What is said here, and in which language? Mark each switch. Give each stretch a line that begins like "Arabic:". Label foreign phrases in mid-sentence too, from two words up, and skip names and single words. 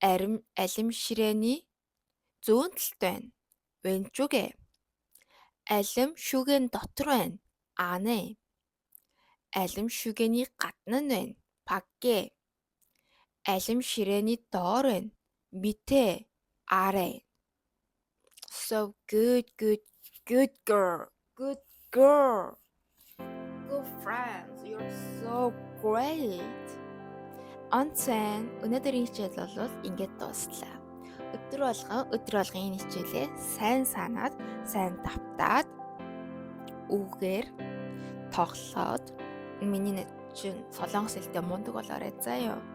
Mongolian: алим ширээний зүүн талд байна. 왼쪽에. алим шүгэн дотор байна.
Korean: 안에.
Mongolian: алим шүгэний гадна байна.
Korean: 밖에.
Mongolian: алим ширээний доор байна.
Korean: 밑에. 아래.
English: So good, good, good girl. Good girl. Good friends. You're so great.
Mongolian: Онцэн өнөөдрийн хичээл бол ингээд дууслаа. Өдөр болгон энэ хичээлээ сайн санаад, сайн давтаад, үгээр тоглоод миний нэг чинь солонгос хэлтэй мундаг болоорой заа юу.